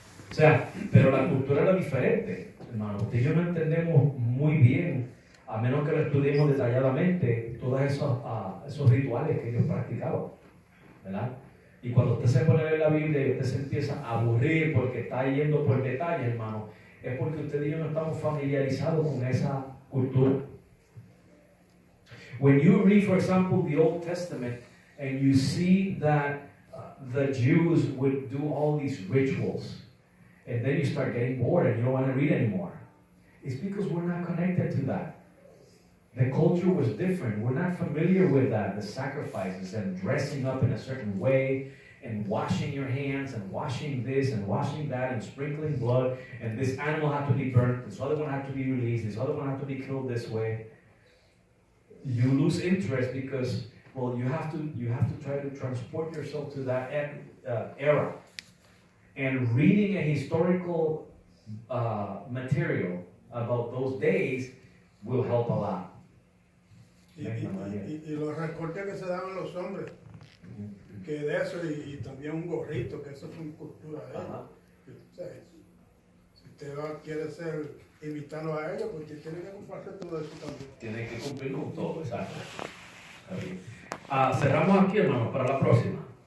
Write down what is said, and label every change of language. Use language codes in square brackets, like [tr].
[es] O sea, pero la cultura era diferente, hermano. Usted y yo no entendemos muy bien, a menos que lo estudiemos detalladamente, todos esos rituales que ellos practicaban, ¿verdad? Y cuando usted se pone a leer la Biblia y usted se empieza a aburrir porque está yendo por detalles, hermano, es porque usted y yo no estamos familiarizados con esa cultura. [en] When you read, for example, the Old Testament and you see that the Jews would do all these rituals, and then you start getting bored and you don't want to read anymore, it's because we're not connected to that. The culture was different. We're not familiar with that, the sacrifices and dressing up in a certain way and washing your hands and washing this and washing that and sprinkling blood, and this animal had to be burnt, this other one had to be released, this other one had to be killed this way. You lose interest because, well, you have to try to transport yourself to that era. And reading a historical material about those days will help a lot. [es] Y los recortes que se daban los hombres, que de eso, y también un gorrito, que eso es una cultura de ellos. O sea, si usted quiere imitarlo a ellos, pues tiene que comprarse todo eso también. Tiene que cumplir con todo, exacto. Cerramos aquí, hermanos, para la próxima.